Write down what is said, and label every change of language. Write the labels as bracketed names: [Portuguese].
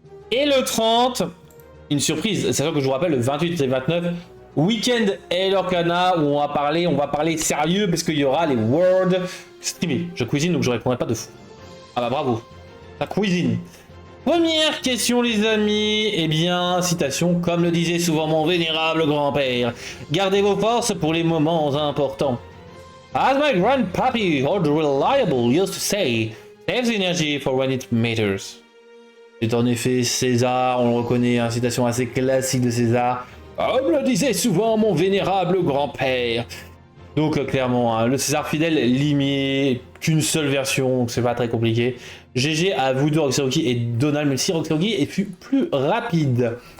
[French] Et le 30, une surprise. Sachant que je vous rappelle, le 28 et 29, week-end et Lorcana, où on va parler sérieux parce qu'il y aura les World Streaming. Je cuisine, donc je répondrai pas de fou. Ah bah bravo, la cuisine. Première question les amis, eh bien, citation, comme le disait souvent mon vénérable grand-père, gardez vos forces pour les moments importants. [English] As my grandpappy, old reliable, used to say, save the energy for when it matters. [French] C'est en effet César, on le reconnaît, une citation assez classique de César, comme le disait souvent mon vénérable grand-père. Donc clairement, hein, le César fidèle limité qu'une seule version, donc c'est pas très compliqué. GG à vous deux, Roxy et Donald, même si Roxy est plus rapide.